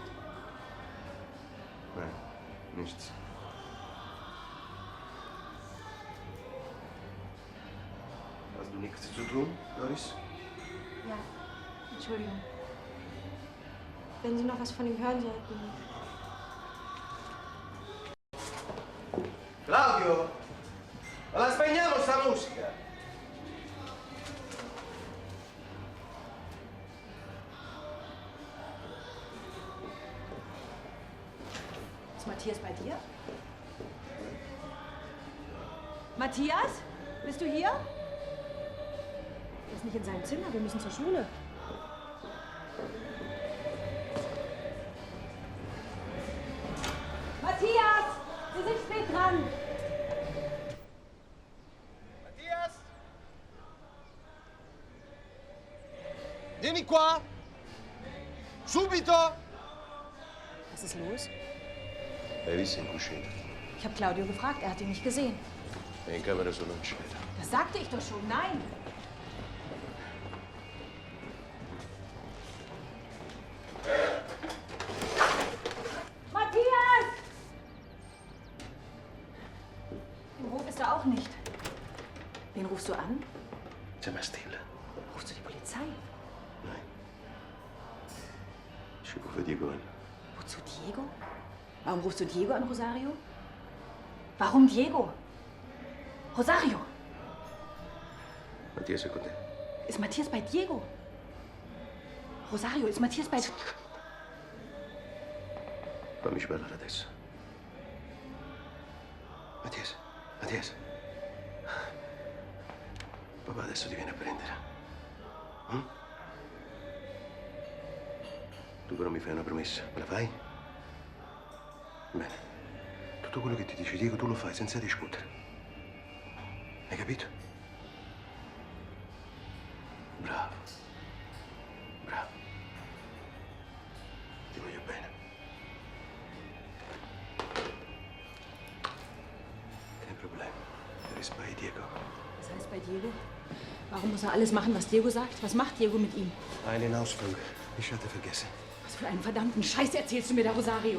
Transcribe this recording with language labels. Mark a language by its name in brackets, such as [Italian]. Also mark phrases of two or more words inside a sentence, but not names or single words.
[German] Nein, nichts. Hast du nichts zu tun, Doris? Ja, Entschuldigung. Wenn Sie noch was von ihm hören sollten. [Italian] Claudio! Ma la spegniamo sta musica! [German] Ist Matthias bei dir? Matthias? Bist du hier? Er ist nicht in seinem Zimmer. Wir müssen zur Schule. Matthias! Wir sind spät dran. Matthias? [Italian] Vieni qua! Subito! [German] Was ist los? [Italian] Hai visto in cucina? [German] Ich habe Claudio gefragt. Er hat ihn nicht gesehen. [Italian] È in camera solo non c'era. [German] Das sagte ich doch schon. Nein. Matthias! Im Hof ist er auch nicht. Wen rufst du an? [Italian] Chiama Stella. [German] Rufst du die Polizei? Nein. Ich rufe Diego an. Wozu Diego? Warum rufst du Diego an, Rosario? Warum Diego? Rosario! [Italian] Mattias è con te. [German] Ist Matthias bei Diego? Rosario, ist Matthias bei... [Italian] Fammi parlare adesso. Mattias, Mattias. Papà adesso ti viene a prendere. Tu però mi fai una promessa, me la fai? Bene. Tutto quello che ti dice Diego tu lo fai senza discutere. Hai capito? Bravo. Bravo. Ti voglio bene. [German] Kein Problem. Er ist bei Diego. Was heißt bei Diego? Warum muss er alles machen, was Diego sagt? Was macht Diego mit ihm? Einen Ausflug. Ich hatte vergessen. Was für einen verdammten Scheiß erzählst du mir da, Rosario?